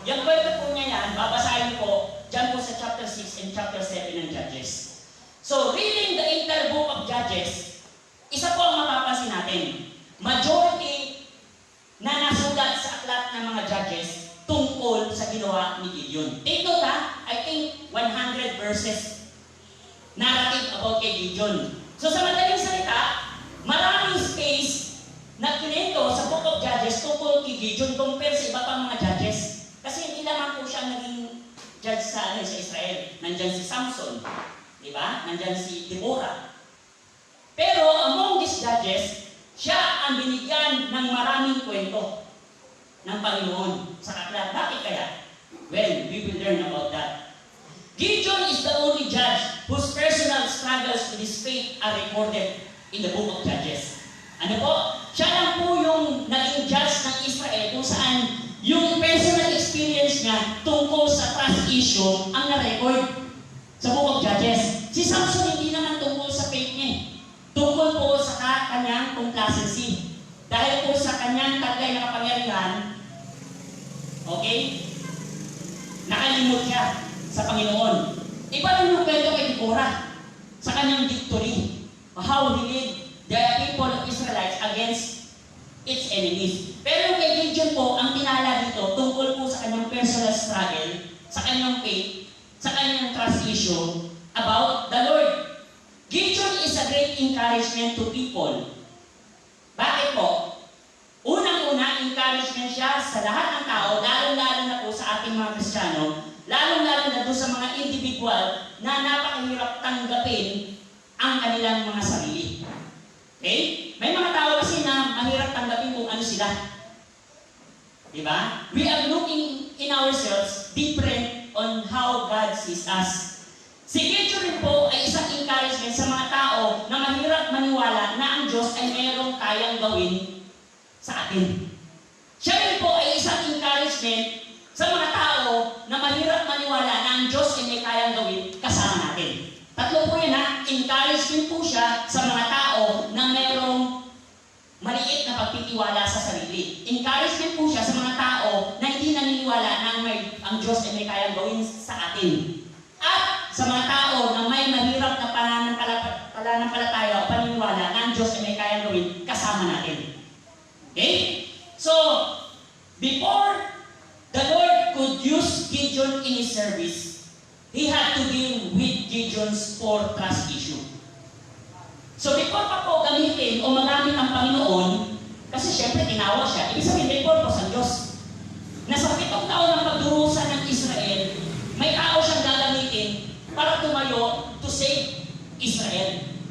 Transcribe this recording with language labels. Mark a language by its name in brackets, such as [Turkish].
[Filipino] Yung kwento po niya yan, babasahin ko dyan po sa chapter 6 and chapter 7 ng Judges. [English] So reading the entire book of Judges, [Filipino] isa po ang mapapansin natin. Majority na nasulat sa aklat ng mga Judges tungkol sa ginawa ni Gideon. [English] Take note ha, I think 100 verses narrative about kay Gideon. [Filipino] So sa madaling salita, maraming space na kinento sa Book of Judges tungkol kay Gideon compare sa iba pang mga judges. Kasi hindi naman po siya naging judge sa Israel. Nandyan si Samson, di ba? Nandyan si Deborah. Pero [English] among these judges, [Filipino] siya ang binigyan ng maraming kwento ng Panginoon sa aklat. Bakit kaya? [English] Well, we will learn about that. Gideon is the only judge whose personal struggles with his faith are recorded in the Book of Judges. [Filipino] Ano po? Siya lang po yung naging judge ng Israel kung saan yung personal experience niya tungkol sa trust issue ang na-record sa Book of Judges. Si Samson hindi naman tungkol sa faith niya. Tungkol po sa kanyang complacency. Dahil po sa kanyang taglay na kapangyarihan, okay, nakalimot siya sa Panginoon. Iba rin yung kwento kay Deborah sa kanyang victory. [English] How he led the people of Israelites against its enemies. [Filipino] Pero yung kay Gideon po, ang tinala dito, tungkol po sa kanyang personal struggle, sa kanyang faith, sa kanyang trust issue, [English] about the Lord. Gideon is a great encouragement to people. [Filipino] Bakit po? Unang-una, encouragement siya sa lahat ng tao, lalong-lalo na po sa ating mga Kristiyano, lalong-lalo na doon sa mga individual na napakahirap tanggapin ang kanilang mga sarili. Okay? May mga tao kasi na mahirap tanggapin kung ano sila. Diba? [English] We are looking in ourselves different on how God sees us. [Filipino] Si Gideon rin po ay isang encouragement sa mga tao na mahirap maniwala na ang Diyos ay mayroong kayang gawin sa atin. Siya rin po ay isang encouragement sa mga tao na mahirap maniwala na ang Diyos ay may kayang gawin kasama natin. Tatlo po yan ha, encouragement po siya sa mga tao na mayroong maliit na pagtitiwala sa sarili. Encouragement po siya sa mga tao na hindi naniniwala na ang Diyos ay may kayang gawin sa atin. At sa mga tao na may mahirap na pananampalataya o paniniwala na ang Diyos ay may kayang gawin kasama natin. Okay? [English] So, before the Lord could use Gideon in His service, He had to deal with Gideon's 4 trust issue. [Filipino] So before pa po gamitin o magamit ang Panginoon, kasi syempre tinawag siya, ibig sabihin may purpose ang Diyos. Na sa 7 taon ng pagdurusa ng Israel, may tao siyang gagamitin para tumayo [English] to save Israel.